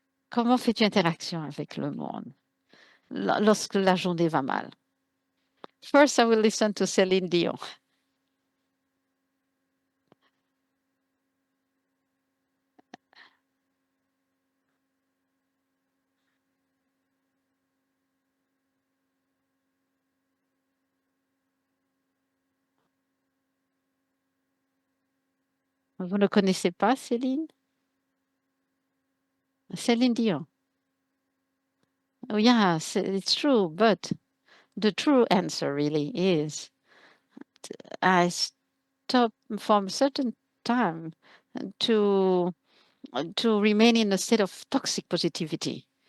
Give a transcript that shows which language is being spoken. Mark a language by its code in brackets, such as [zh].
[fr] Comment fais-tu interaction avec le monde lorsque la journée va mal? [en] First, I will listen to Céline Dion. [fr] Vous ne connaissez pas Céline? Céline Dion. [en] Oh, yeah, it's true, but the true answer really is I stop from a certain time to remain in a state of toxic positivity.